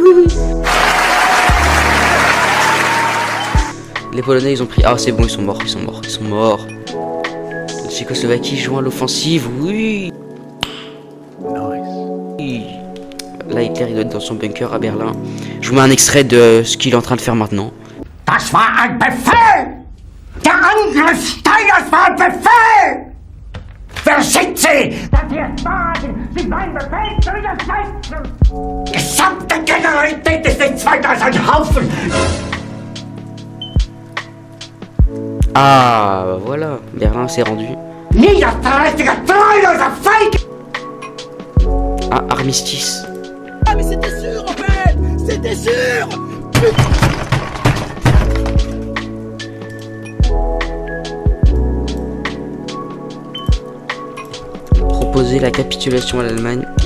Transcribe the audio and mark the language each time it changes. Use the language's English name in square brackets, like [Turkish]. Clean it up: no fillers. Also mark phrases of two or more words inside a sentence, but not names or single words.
[French] Les Polonais, ils ont pris. Ah, c'est bon, ils sont morts. La Tchécoslovaquie joint l'offensive. Oui. Là, Hitler, il doit être dans son bunker à Berlin. Je vous mets un extrait de ce qu'il est en train de faire maintenant. [German] Das war ein Befehl! Der Angriff Steiners war ein Befehl! Wer sind Sie, dass Sie es wagen, sich meinen Befehl zu widersetzen? Gesamte Generalität ist nichts weiter als ein Haufen! [French] Ah, bah voilà, Berlin s'est rendu. [German] Niederträchtiger, treuloser Feig! [French] Ah, armistice. Ah, mais c'était sûr, en fait! C'était sûr! Proposer la capitulation à l'Allemagne.